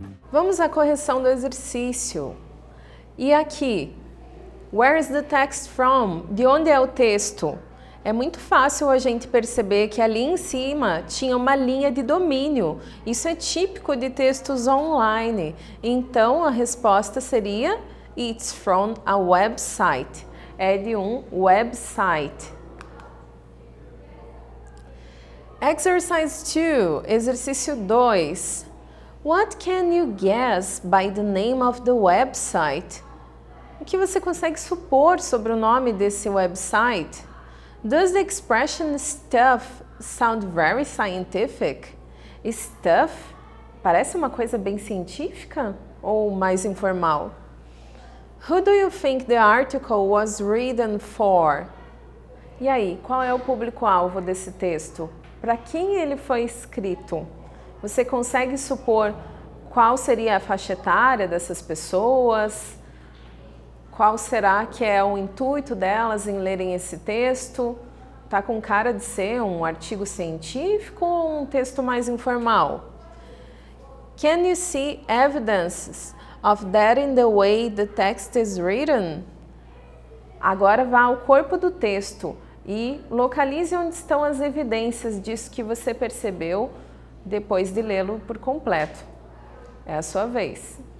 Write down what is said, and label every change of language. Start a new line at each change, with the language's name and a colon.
Portuguese: Vamos à correção do exercício. E aqui,
English: where is the text from?
Portuguese: De onde é o texto? É muito fácil a gente perceber que ali em cima tinha uma linha de domínio. Isso é típico de textos online. Então, a resposta seria
English: It's from a website.
Portuguese: É de um website.
English: Exercise 2,
Portuguese: exercício 2.
English: What can you guess by the name of the website?
Portuguese: O que você consegue supor sobre o nome desse website?
English: Does the expression stuff sound very scientific?
Portuguese: Stuff parece uma coisa bem científica ou mais informal?
English: Who do you think the article was written for?
Portuguese: E aí, qual é o público-alvo desse texto? Para quem ele foi escrito? Você consegue supor qual seria a faixa etária dessas pessoas? Qual será que é o intuito delas em lerem esse texto? Tá com cara de ser um artigo científico ou um texto mais informal?
English: Can you see evidences of that in the way the text is written?
Portuguese: Agora vá ao corpo do texto e localize onde estão as evidências disso que você percebeu depois de lê-lo por completo. É a sua vez.